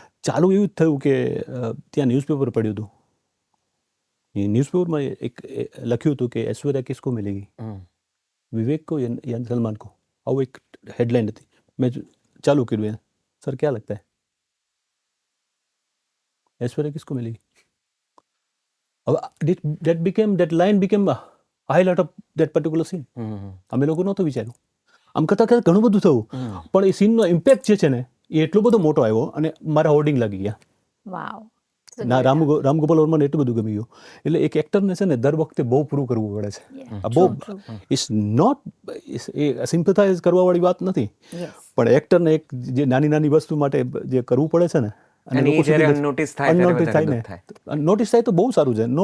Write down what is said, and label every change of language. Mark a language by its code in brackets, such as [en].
[gu] ચાલુ એવું જ થયું કે ત્યાં ન્યૂઝપેપર પડ્યું હતું, એ ન્યૂઝપેપરમાં એક લખ્યું હતું કે [hi] ऐश्वर्या किसको मिलेगी, विवेक को या सलमान को, [gu] આવું એક હેડલાઇન હતી. મેં ચાલુ કર્યું, [hi] સર ક્યાં લગતા है ऐश्वर्या किसको मिलेगी. [gu] હવે [en] that line became a highlight of that particular scene. [gu] અમે લોકો નહોતું વિચાર્યું, આમ કરતાં ઘણું બધું થયું, પણ એ સીનનો ઇમ્પેક્ટ જે છે ને એ એટલો બધો મોટો આવ્યો, અને મારા હોર્ડિંગ લાગી ગયા. વાવ. ના, રામગોપાલ વર્માને એટલું બધું ગમી ગયું. એટલે એક એક્ટરને છે ને દર વખતે બહુ પ્રૂવ કરવું પડે છે. બહુ [en] it's not a [gu] સિમ્પથાઇઝ કરવાવાળી વાત નથી, પણ એક્ટરને એક જે નાની વસ્તુ માટે જે કરવું પડે છે ને, અને લોકો સુધી નોટિસ થાય તો બહુ સારું છે.